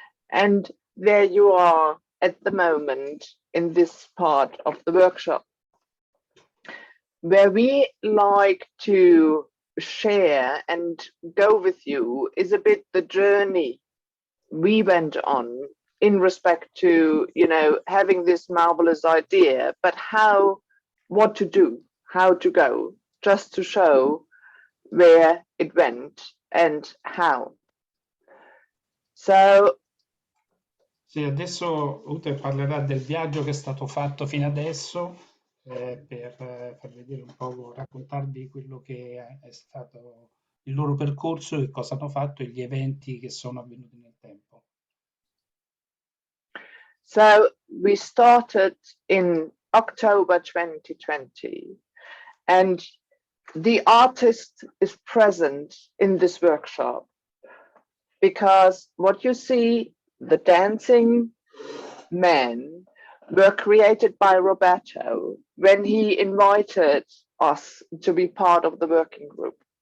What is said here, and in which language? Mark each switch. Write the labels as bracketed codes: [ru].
[en] And there you are at the moment in this part of the workshop, where we like to share and go with you is a bit the journey we went on in respect to, you know, having this marvelous idea, but what to do, how to go, just to show where it went and how. So [it] sì, adesso Ute parlerà del viaggio che è stato fatto fino adesso per far vedere un po', raccontarvi quello che è stato il loro percorso e cosa hanno fatto e gli eventi che sono avvenuti nel tempo. [en] So we started in October 2020, and the artist is present in this workshop because what you see, the dancing men, were created by Roberto when he invited us to be part of the working group.